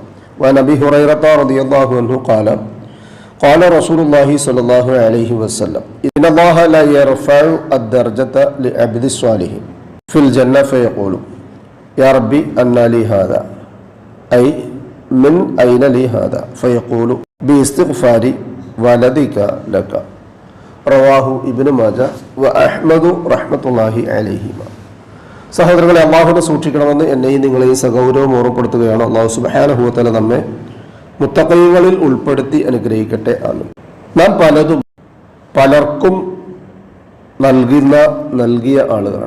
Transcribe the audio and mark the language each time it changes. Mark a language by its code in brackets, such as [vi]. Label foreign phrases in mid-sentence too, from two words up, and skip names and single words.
[ar] وعن أبي هريرة رضي الله عنه قال رسول الله صلى الله عليه وسلم إن الله لا يرفع الدرجة لعبد الصالح في الجنة فيقول يا ربي أنى لي هذا أي من أين لي هذا فيقول باستغفار والديك لك. رواه ابن ماجه وأحمد رحمة الله عليهما. [ml] സഹോദരങ്ങളെ, അള്ളാഹുവിനെ സൂക്ഷിക്കണമെന്ന് എന്നെയും നിങ്ങളെയും സഗൗരവം ഓർമ്മപ്പെടുത്തുകയാണ്. [ar] الله سبحانه وتعالى [ml] നമ്മെ മുത്തഖീങ്ങളിൽ ഉൾപ്പെടുത്തി അനുഗ്രഹിക്കട്ടെ. ആമീൻ. നാം പലർക്കും നൽകിയ ആളുകളാണ്.